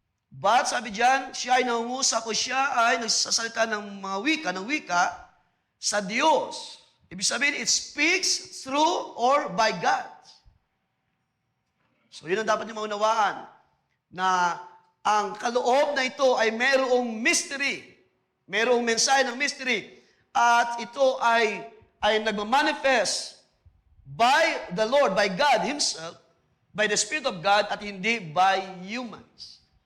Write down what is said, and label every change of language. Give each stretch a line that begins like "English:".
Filipino: But sabi diyan, siya ay nangungusap o siya ay nagsasalita ng mga wika sa Diyos. Ibig sabihin,
English: it speaks through or by God.
Filipino: So yun ang dapat niyo maunawaan, na ang kaloob na ito ay merong mystery. Merong mensahe ng mystery. At ito ay nagmamanifest
English: by the Lord, by God Himself, by the Spirit of God,
Filipino: at hindi
English: by humans.